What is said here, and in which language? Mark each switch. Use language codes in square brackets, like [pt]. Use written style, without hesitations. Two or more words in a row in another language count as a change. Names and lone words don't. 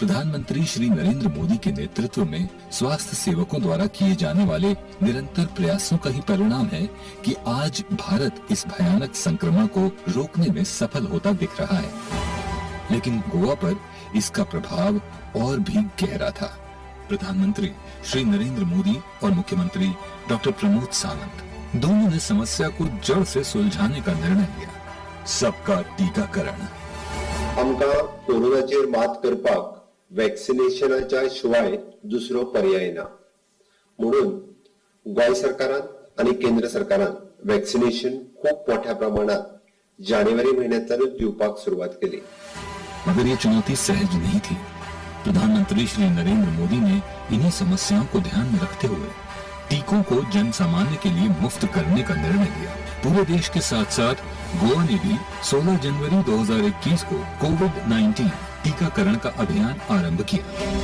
[hi] प्रधानमंत्री श्री नरेंद्र मोदी के नेतृत्व में स्वास्थ्य सेवकों द्वारा किए जाने वाले निरंतर प्रयासों का ही परिणाम है कि आज भारत इस भयानक संक्रमण को रोकने में सफल होता दिख रहा है। लेकिन गोवा पर इसका प्रभाव और भी गहरा था। प्रधानमंत्री श्री नरेंद्र मोदी और मुख्यमंत्री डॉक्टर प्रमोद सावंत दोनों ने समस्या को जड़ से सुलझाने का निर्णय लिया। सबका टीकाकरण। [kok] आमका कोरोनाचेर मात करपाक वॅक्सिनेशनाच्या शिवाय दुसरो पर्याय ना, म्हणून गोय सरकारान आणि केंद्र सरकारान वॅक्सिनेशन खूप मोठ्या प्रमाणात जानेवारी महिन्यातून दिवपाक सुरुवात केली। [hi] मगर ये चुनौती सहज नहीं थी। प्रधानमंत्री श्री नरेंद्र मोदी ने इन्हीं समस्याओं को ध्यान में रखते हुए टीकों को जन सामान्य के लिए मुफ्त करने का निर्णय लिया। पूरे देश के साथ साथ गोवा ने भी 16 जनवरी 2021 को कोविड-19 टीकाकरण का अभियान आरंभ किया।